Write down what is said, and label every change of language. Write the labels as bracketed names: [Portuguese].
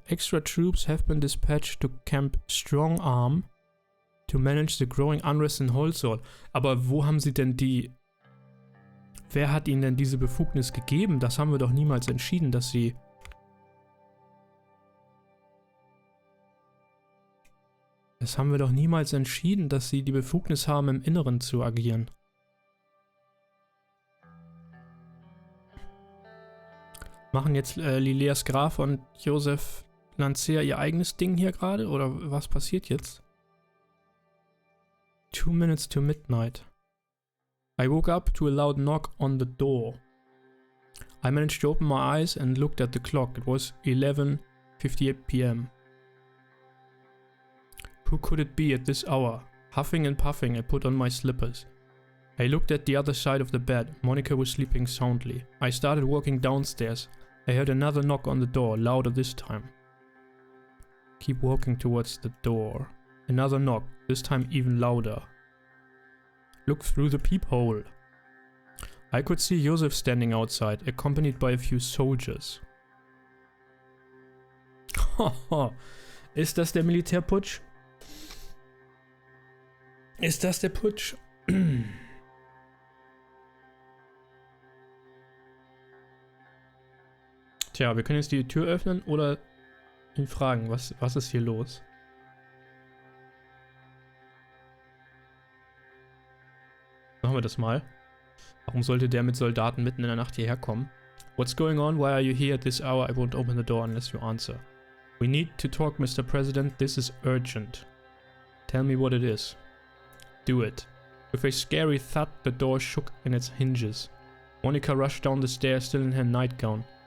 [English] Extra troops have been dispatched to Camp Strong Arm to manage the growing unrest in Holzort. [German] Aber wo haben sie denn die... Wer hat ihnen denn diese Befugnis gegeben? Das haben wir doch niemals entschieden, dass sie... Das haben wir doch niemals entschieden, dass sie die Befugnis haben, im Inneren zu agieren. Machen jetzt Lileas Graf und Josef Lancer ihr eigenes Ding hier gerade? Oder was passiert jetzt? [English] 2 minutes to midnight. I woke up to a loud knock on the door. I managed to open my eyes and looked at the clock. It was 11:58 p.m. Who could it be at this hour? Huffing and puffing, I put on my slippers. I looked at the other side of the bed. Monica was sleeping soundly. I started walking downstairs. I heard another knock on the door, louder this time. Keep walking towards the door. Another knock, this time even louder. Look through the peephole. I could see Josef standing outside, accompanied by a few soldiers. [German] Ist das der Militärputsch? Ist das der Putsch? Tja, wir können jetzt die Tür öffnen oder ihn fragen, was ist hier los? Machen wir das mal. Warum sollte der mit Soldaten mitten in der Nacht hierher kommen? [English] What's going on? Why are you here at this hour? I won't open the door unless you answer. We need to talk, Mr. President. This is urgent. Tell me what it is. Do it. With a scary thud, the door shook in its hinges. Monica rushed down the stairs, still in her nightgown.